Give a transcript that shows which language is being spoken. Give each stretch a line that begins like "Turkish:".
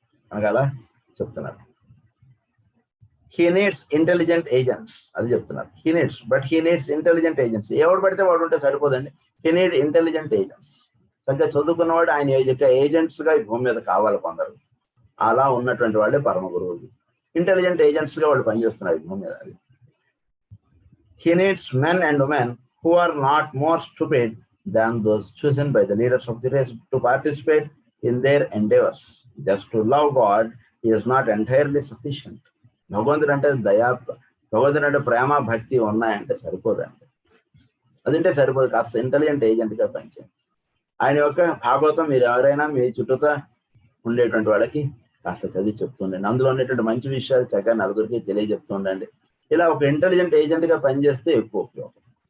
Telugu: మనకు అలా చెప్తున్నారు.
English: he needs intelligent agents,
Telugu: అది చెప్తున్నారు.
English: He needs intelligent agents.
Telugu: ఎవడు పడితే వాడు ఉంటే సరిపోదండి.
English: He need intelligent agents.
Telugu: చక్కగా చదువుకున్నవాడు ఆయన ఏజెంట్స్ గా ఈ భూమి మీద కావాలి కొందరు. అలా ఉన్నటువంటి వాళ్ళే పరమ గురువులు. ఇంటెలిజెంట్ ఏజెంట్స్ గా వాళ్ళు పనిచేస్తున్నారు ఈ భూమి మీద.
English: He needs men and women who are not more stupid than those chosen by the leaders of the race to participate in their endeavors. Just to love God is not entirely sufficient.
Telugu: భగవంతుడు అంటే భగవంతుడు అంటే ప్రేమ భక్తి ఉన్నాయంటే సరిపోదండి. అదంటే సరిపోదు. కాస్త ఇంటెలిజెంట్ ఏజెంట్ గా పనిచేయండి. ఆయన యొక్క భాగవతం మీరు ఎవరైనా మీ చుట్టూతో ఉండేటువంటి వాళ్ళకి కాస్త చదివి చెప్తుండండి. అందులో ఉండేటువంటి మంచి విషయాలు చక్కగా నలుగురికి తెలియజెప్తూ ఉండండి. ఇలా ఒక ఇంటెలిజెంట్ ఏజెంట్ గా పనిచేస్తే ఎక్కువ ఉపయోగం.